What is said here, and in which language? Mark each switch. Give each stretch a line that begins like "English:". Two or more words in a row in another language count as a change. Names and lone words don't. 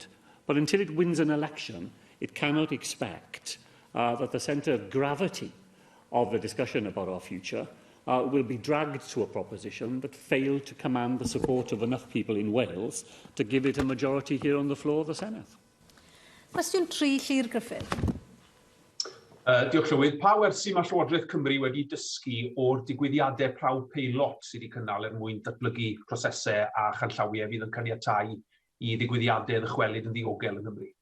English: But until it wins an election, it cannot expect that the centre of gravity of the discussion about our future will be dragged to a proposition that failed to command the support of enough people in Wales to give it a majority here on the floor of the Senedd.
Welsh: Cwestiwn 3, Llyr Griffith. Diolch Llywydd. Pa wersi mae Llywodraeth Cymru wedi dysgu o'r digwyddiadau prawf peilot sydd wedi cynnal mwyn datblygu prosesau a chanllawiau fydd yn caniatáu i ddigwyddiadau ddychwelyd yn ddiogel yng Nghymru?